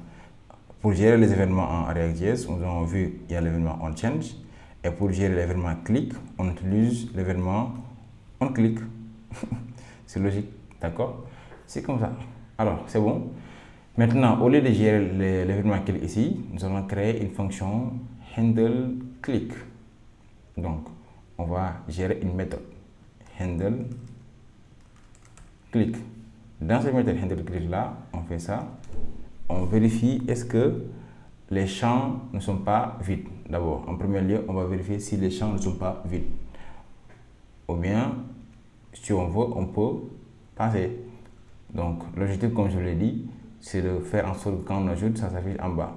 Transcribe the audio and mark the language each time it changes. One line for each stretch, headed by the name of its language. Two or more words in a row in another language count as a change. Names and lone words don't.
French: Pour gérer les événements en React.js, nous avons vu il y a l'événement
English: on change.
French: Et pour gérer l'événement click, on utilise l'événement
English: on click.
French: C'est logique, d'accord? C'est comme ça. Alors, c'est bon. Maintenant, au lieu de gérer l'événement click ici, nous allons créer une fonction
English: handle click.
French: Donc, on va gérer une méthode
English: handle click.
French: Dans cette méthode
English: handle click
French: là, on fait ça. On vérifie est-ce que les champs ne sont pas vides. D'abord, en premier lieu, on va vérifier si les champs ne sont pas vides. Ou bien, si on veut, on peut passer. Donc, l'objectif, comme je l'ai dit, c'est de faire en sorte que quand on ajoute, ça s'affiche en bas.